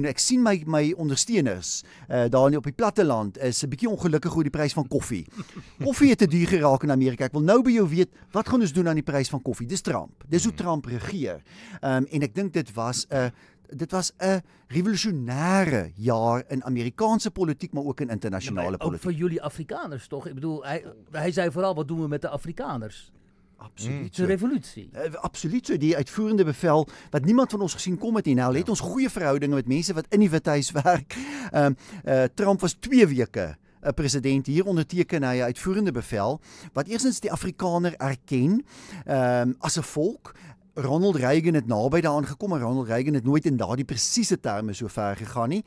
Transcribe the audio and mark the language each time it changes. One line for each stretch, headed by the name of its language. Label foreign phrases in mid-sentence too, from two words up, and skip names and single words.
Afrikaans: Ek sien my ondersteuners daar op die platteland is 'n bietjie ongelukkig oor die prys van koffie. Koffie het te duur geraak in Amerika. Ek wil nou by jou weet, wat gaan ons doen aan die prys van koffie? Dis Trump. Dis hoe Trump regeer. En ek dink dit was 'n revolusionêre jaar in Amerikaanse politiek, maar ook in internasionale
Dutch: Ook
Afrikaans: politiek.
Dutch: voor jullie Afrikaners toch? Ik bedoel, hij zei vooral, wat doen we met de Afrikaners? Absoluut. Het is een revolutie.
Afrikaans: Absoluut so, die uitvoerende bevel wat niemand van ons gesien kom het nie. Nou het ons goeie verhoudinge met mense wat in die Withuis werk. Trump was 2 weke 'n president. Hier onderteken hy 'n uitvoerende bevel wat eerstens die Afrikaner erken as 'n volk, Ronald Reagan het naby daaraan gekom, maar Ronald Reagan het nooit in daardie presiese terme so ver gegaan nie.